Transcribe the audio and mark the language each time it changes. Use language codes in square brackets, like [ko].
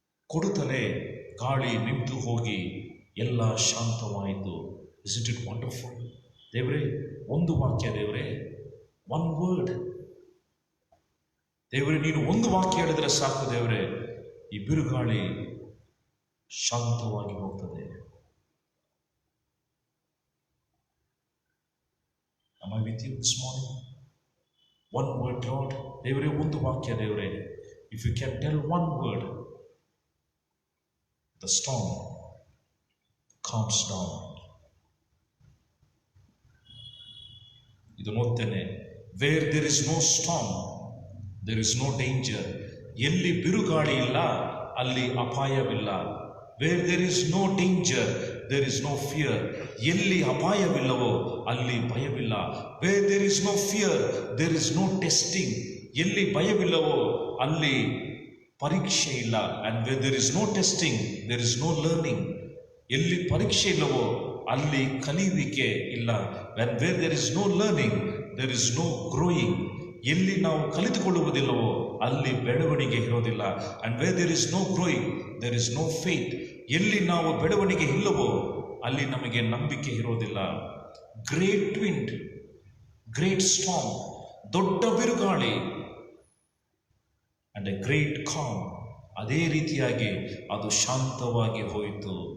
[kn] ಕೊಡುತ್ತಲೇ ಗಾಳಿ ನಿಂತು ಹೋಗಿ ಎಲ್ಲ ಶಾಂತವಾಯಿತು. [en] Is it wonderful? [kn] ದೇವರೇ, ಒಂದು ವಾಕ್ಯ ದೇವರೇ, [en] one word [kn] ದೇವರೇ, ನೀನು ಒಂದು ವಾಕ್ಯ ಹೇಳಿದ್ರೆ ಸಾಕು ದೇವರೇ, ಈ ಬಿರುಗಾಳಿ ಶಾಂತವಾಗಿ ಹೋಗ್ತದೆ. [en] Am I with you this morning? One word, Lord. [kn] ದೇವರೇ, ಒಂದು ವಾಕ್ಯ ದೇವರೇ. [en] If you can tell one word, the storm calms down. [kn] ಇದು ನೋಡ್ತೇನೆ. [en] Where there is no storm, there is no danger. [kn] ಎಲ್ಲಿ ಬಿರುಗಾಳಿ ಇಲ್ಲ ಅಲ್ಲಿ ಅಪಾಯವಿಲ್ಲ. [en] Where there is no danger, there is no fear. [kn] ಎಲ್ಲಿ ಅಪಾಯವಿಲ್ಲವೋ ಅಲ್ಲಿ ಭಯವಿಲ್ಲ. [en] Where there is no fear, there is no testing. [kn] ಎಲ್ಲಿ ಭಯವಿಲ್ಲವೋ ಅಲ್ಲಿ ಪರೀಕ್ಷೆ ಇಲ್ಲ. [en] And where there is no testing, there is no learning. [kn] ಎಲ್ಲಿ ಪರೀಕ್ಷೆ ಇಲ್ಲವೋ ಅಲ್ಲಿ ಕಲಿಯುವಿಕೆ ಇಲ್ಲ. [en] And where there is no learning, there is no growing. [kn] ಎಲ್ಲಿ ನಾವು ಕಲಿತುಕೊಳ್ಳುವುದಿಲ್ಲವೋ ಅಲ್ಲಿ ಬೆಳವಣಿಗೆ ಇರೋದಿಲ್ಲ. [en] And where there is no growing, there is no faith. [kn] ಎಲ್ಲಿ ನಾವು ಬೆಳವಣಿಗೆ ಇಲ್ಲವೋ ಅಲ್ಲಿ ನಮಗೆ ನಂಬಿಕೆ ಇರೋದಿಲ್ಲ. [en] great wind, great storm, [kn] ದೊಡ್ಡ ಬಿರುಗಾಳಿ, [en] And a great calm. [kn] ಅದೇ ರೀತಿಯಾಗಿ ಅದು ಶಾಂತವಾಗಿ ಹೋಯಿತು.